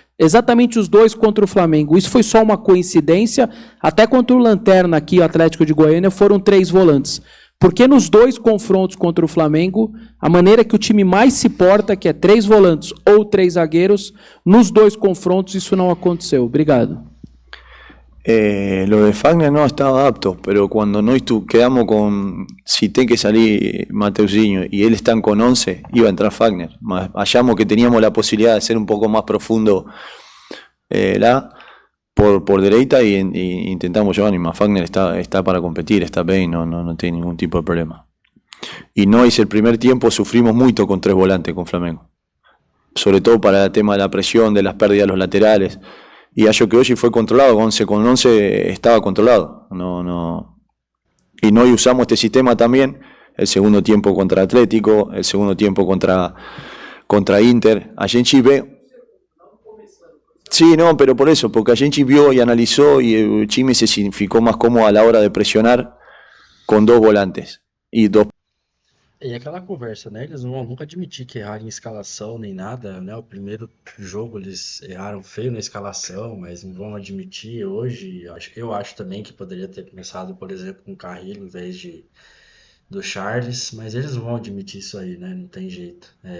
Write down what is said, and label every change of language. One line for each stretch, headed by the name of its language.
Portuguese: Exatamente os dois contra o Flamengo. Isso foi só uma coincidência, até contra o Lanterna aqui, o Atlético de Goiânia, foram 3 volantes. Porque nos dois confrontos contra o Flamengo, a maneira que o time mais se porta, que é 3 volantes ou 3 zagueiros, nos dois confrontos isso não aconteceu. Obrigado.
Spanish: Lo de Fagner no estaba apto, pero cuando no quedamos con si tiene que salir Mateuzinho y él están con 11, iba a entrar Fagner. Hallamos que teníamos la posibilidad de ser un poco más profundo por derecha y intentamos llevar, y más Fagner está para competir, está bien, no tiene ningún tipo de problema. Y no es el primer tiempo, sufrimos mucho con 3 volantes con Flamengo, sobre todo para el tema de la presión, de las pérdidas de los laterales. Y
Portuguese: acho que
Spanish: hoy fue controlado, 11 con 11 estaba controlado. Y no usamos este sistema también, el segundo tiempo contra Atlético, el segundo tiempo contra Inter.
Portuguese: A gente ve.
Spanish: Sí, no, pero por eso, porque
Portuguese: a gente vio
Spanish: y analizó y el Chimi se significó más cómodo a la hora de presionar con 2 volantes.
Portuguese: E aquela conversa, né? Eles não vão nunca admitir que erraram em escalação nem nada, né? O primeiro jogo eles erraram feio na escalação, mas não vão admitir hoje. Eu acho também que poderia ter começado, por exemplo, com o Carrillo em vez do Charles, mas eles não vão admitir isso aí, né? Não tem jeito.